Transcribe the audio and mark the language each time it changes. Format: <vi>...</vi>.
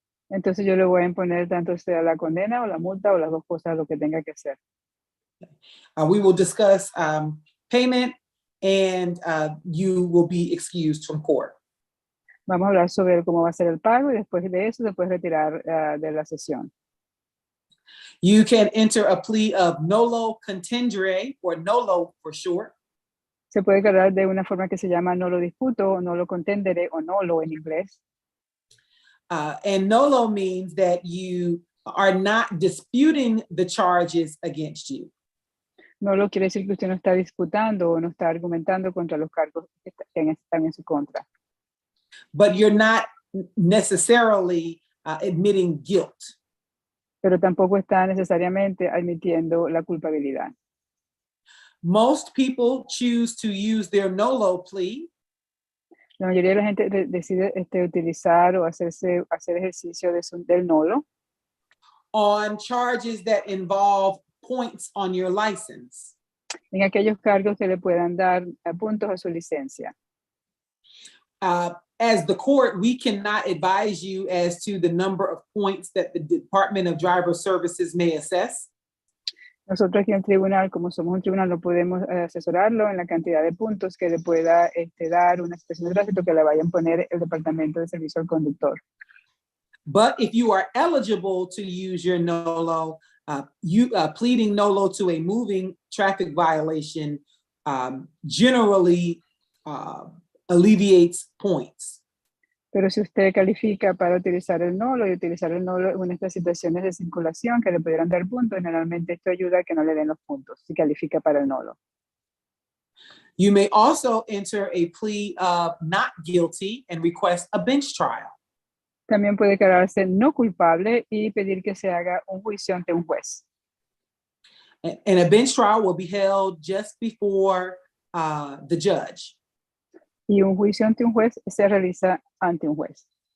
<es>Entonces yo le voy a imponer tanto sea la condena o la multa o las dos cosas, lo que tenga que hacer.</es> <en>We will discuss payment and you will be excused from court.</en> <es>Vamos a hablar sobre cómo va a ser el pago y después de eso se puede retirar de la sesión.</es> <en>You can enter a plea of nolo contendere, or nolo for short.</en> <es>Se puede declarar de una forma que se llama no lo disputo, o no lo contendere, o nolo en inglés.</es> <en>And nolo means that you are not disputing the charges against you.</en> <es>Nolo quiere decir que usted no está disputando o no está argumentando contra los cargos que están en su contra.</es> <en>But you're not necessarily admitting guilt.</en> <es>pero tampoco está necesariamente admitiendo la culpabilidad.</es> <en>Most people choose to use their NOLO plea</en> <es>La mayoría de la gente decide utilizar o hacer ejercicio del nolo</es> <en>on charges that involve points on your license.</en> <es>en aquellos cargos que le puedan dar puntos a su licencia.</es> <en>As the court, we cannot advise you as to the number of points that the Department of Driver Services may assess.</en> <es>Nosotros aquí en el tribunal, como somos un tribunal, no podemos asesorarlo en la cantidad de puntos que le pueda dar una estación de tránsito que le vayan a poner el Departamento de Servicio al Conductor.</es> <en>But if you are eligible to use your NOLO, pleading NOLO to a moving traffic violation generally alleviates points.</en> <es>Pero si usted califica para utilizar el nolo y utilizar el nolo en estas situaciones de circulación que le pudieran dar puntos, generalmente esto ayuda a que no le den los puntos si califica para el nolo.</es> <en>You may also enter a plea of not guilty and request a bench trial.</en> <es>También puede declararse no culpable y pedir que se haga un juicio ante un juez.</es> <en>And a bench trial will be held just before the judge.</en> <es>Y un juicio ante un juez se realiza ante un juez.</es>